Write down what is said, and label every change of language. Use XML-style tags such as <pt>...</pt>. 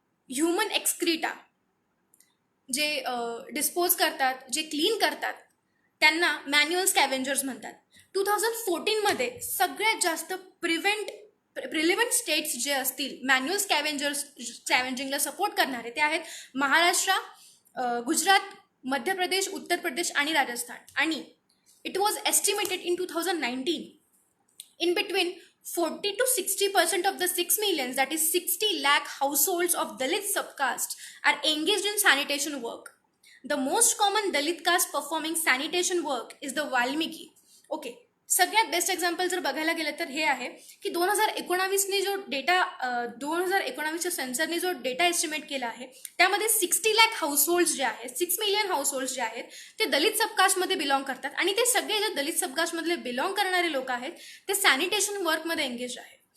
<mr>Human excreta जे dispose करतात, जे क्लीन करतात, त्यांना मॅन्युअल स्कॅव्हेंजर्स म्हणतात. 2014मध्ये सगळ्यात जास्त प्रिलिव्हंट स्टेट्स जे असतील मॅन्युअल स्कॅव्हेंजिंगला सपोर्ट करणारे ते आहेत महाराष्ट्र, गुजरात, मध्य प्रदेश, उत्तर प्रदेश आणि राजस्थान.</mr> <en>आणि it was estimated in 2019 in between 40 to 60% of the 6 million, that is 60 lakh households of Dalit subcaste are engaged in sanitation work. The most common Dalit caste performing sanitation work is the Valmiki.</en> <mr>Okay, सगळ्यात best example जर बघायला गेलं तर हे आहे की 2019ने जो data 2019च्या सेन्सरने जो डेटा एस्टिमेट केला आहे त्यामध्ये 60 लाख हाऊसहोल्ड्स जे आहेत, 6 मिलियन हाऊसहोल्ड्स जे आहेत ते दलित सबकास्टमध्ये बिलॉंग करतात. आणि ते सगळे जे दलित सबकास्टमधले बिलॉंग करणारे लोक आहेत ते सॅनिटेशन वर्कमध्ये एंगेज आहेत.</mr>